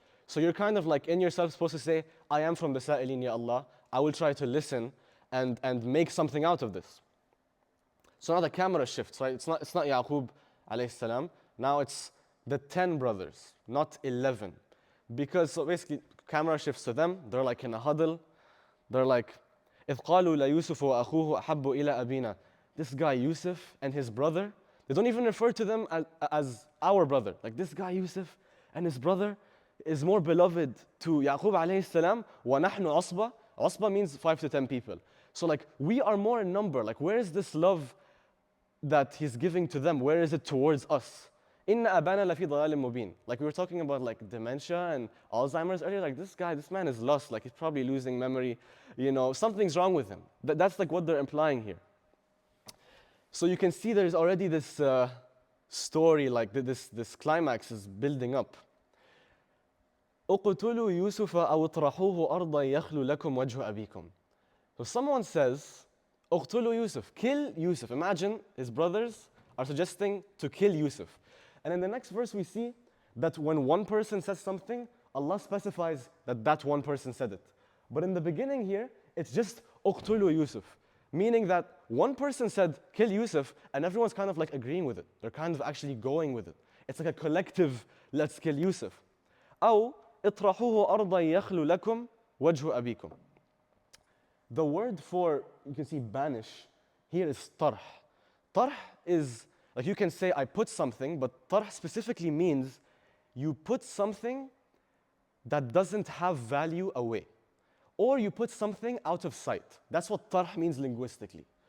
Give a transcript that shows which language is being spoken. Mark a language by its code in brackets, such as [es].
[en] So you're kind of like in yourself supposed to say, I am from the sa'ilin, ya Allah. I will try to listen and make something out of this. So now the camera shifts, right? It's not Yaqub alayhi salam. Now it's the 10 brothers, not 11. Because so basically, camera shifts to them. They're like in a huddle. They're like, [ar] إِذْ قَالُوا لَيُوسُفُ وَأَخُوهُ أَحَبُّ إِلَىٰ أَبِينَا. [en] This guy Yusuf and his brother, they don't even refer to them as our brother. Like this guy Yusuf and his brother is more beloved to Yaqub alayhi salam. [ar] وَنَحْنُ عَصْبَةٌ. [en] Asba means 5 to 10 people. So like we are more in number. Like where is this love that he's giving to them? Where is it towards us? [ar] إِنَّ أَبَانَ لَفِي ضَلَالٍ مُبِينٍ. [en] Like we were talking about like dementia and Alzheimer's earlier. Like this man is lost. Like he's probably losing memory. You know, something's wrong with him. That's like what they're implying here. So you can see there's already this story, like this climax is building up. [ar] اقتلوا يوسف أو اطرحوه أرضا يخلو لكم وجه أبيكم. [en] So someone says, [ar] اقتلوا يوسف, [en] kill Yusuf. Imagine his brothers are suggesting to kill Yusuf. And in the next verse we see that when one person says something, Allah specifies that that one person said it. But in the beginning here, it's just اقتلوا Yusuf, meaning that one person said kill Yusuf and everyone's kind of like agreeing with it. They're kind of actually going with it. It's like a collective, let's kill Yusuf. [ar] أو اطرحوه أرضا يخلو لكم وجه أبيكم. [en] The word for, you can see banish, here is tarh. Tarh is, like you can say I put something, but tarh specifically means you put something that doesn't have value away. Or you put something out of sight. That's what tarh means linguistically.